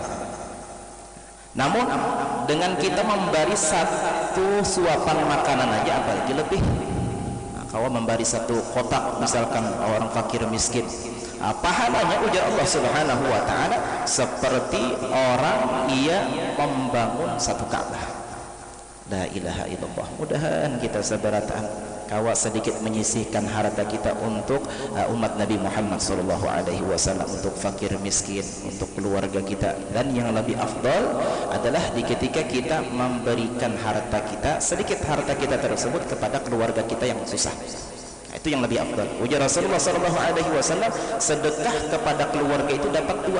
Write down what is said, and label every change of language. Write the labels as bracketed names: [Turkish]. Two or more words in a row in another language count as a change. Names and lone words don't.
[Banjar] Namun dengan kita memberi satu suapan makanan aja, apalagi lebih. Kalau memberi satu kotak misalkan orang fakir miskin, pahalanya ujar Allah [Arabic] سبحانه وتعالى [Banjar] seperti orang ia membangun satu Ka'bah. [Arabic] لا إله إلا الله. [Banjar] Mudahan kita sabarataan kawa sedikit menyisihkan harta kita untuk umat Nabi Muhammad [Arabic] صلى الله عليه وسلم, [Banjar] untuk fakir miskin, untuk keluarga kita. Dan yang lebih afdal adalah di ketika kita memberikan harta kita, sedikit harta kita tersebut kepada keluarga kita yang susah. Itu yang lebih afdal. Ujar Rasulullah [Arabic] صلى الله عليه وسلم, [Banjar] sedekah kepada keluarga itu dapat dua.